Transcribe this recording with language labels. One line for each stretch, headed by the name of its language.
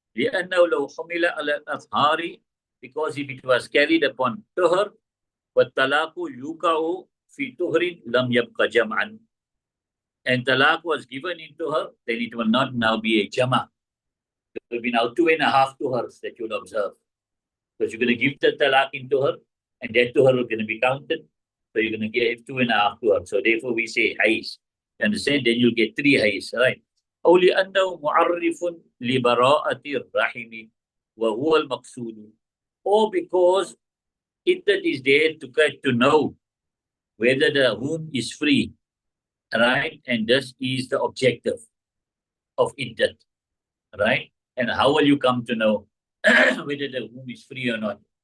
Arabic: لأنه لو حمل على الأظهار,
English: because if it was carried upon tuhur,
Arabic: والطلاق يوقع في طهر لم يبقى جمعا.
English: And talaq was given in tuhur, then it will not now be a jama. There will be now 2.5 tuhurs that you'll observe. Because you're going to give the talaq in tuhur, and that tuhur is going to be counted. So you're going to give 2.5 tuhur. So therefore we say haiz. You understand? Then you'll get 3 haiz, right?
Arabic: أو لأنه معرف لبراءة الرحم وهو المقصود.
English: Or because iddat is there to get to know whether the womb is free, right? And this is the objective of iddat, right? And how will you come to know whether the womb is free or not?